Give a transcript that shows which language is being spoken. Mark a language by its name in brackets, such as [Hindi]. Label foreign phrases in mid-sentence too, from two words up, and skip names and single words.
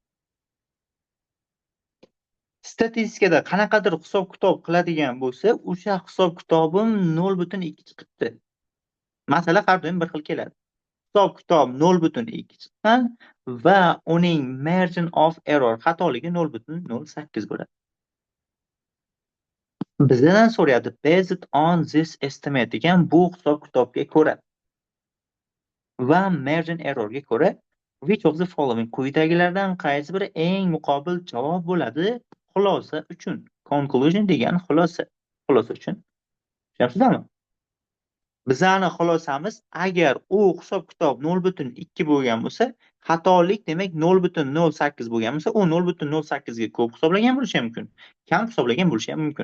[Uzbek] Statistikada qanaqadir hisob-kitob qiladigan bo'lsa, o'sha hisob-kitobim 0.2 chiqibdi. Masala har doim bir xil keladi. Hisob-kitob 0.2 chiqqan va uning [English] margin of error [Uzbek] xatoligi 0.08 bo'ladi. Bizdan so'rayapti [English] based on this estimate [Uzbek] degan bu hisob-kitobga ko'ra va margin errorga ko'ra [English] which of the following [Uzbek] quyidagilardan qaysi biri eng muqobil javob bo'ladi? Xulosa uchun. Conclusion degan xulosa. Xulosa uchun. Tushunyapsizlarmi? Bizani xulosamiz agar u hisob-kitob 0.2 bo'lgan bo'lsa, xatolik demak 0.08 bo'lgan bo'lsa, u 0.08 ga ko'p hisoblagan bo'lishi ham mumkin, kam hisoblagan bo'lishi ham mumkin.